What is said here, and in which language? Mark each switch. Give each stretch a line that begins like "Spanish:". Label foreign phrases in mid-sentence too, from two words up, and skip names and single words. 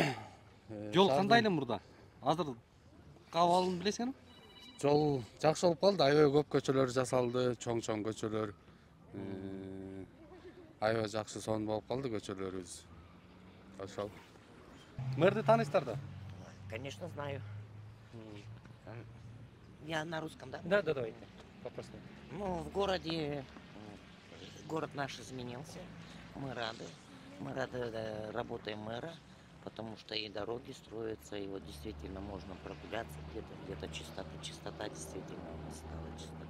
Kyrgyz: Жол кандай эле мурда? Азыр кабалын билесиңерби? Жол жакшы болуп калды, аябай көп көчөлөр жасалды, чоң-чоң көчөлөр. Аябай жакшы сон болуп калды көчөлөрүбүз. Ошол. Мэрди тааныйсыздар да?
Russian: Конечно, знаю. Я на русском, да? Да, давайте. Попросту. Ну, в городе, город наш изменился. Мы рады. Мы рады работаем мэра, потому что и дороги строятся, и вот действительно можно прогуляться где-то чистота действительно у нас стала чистота.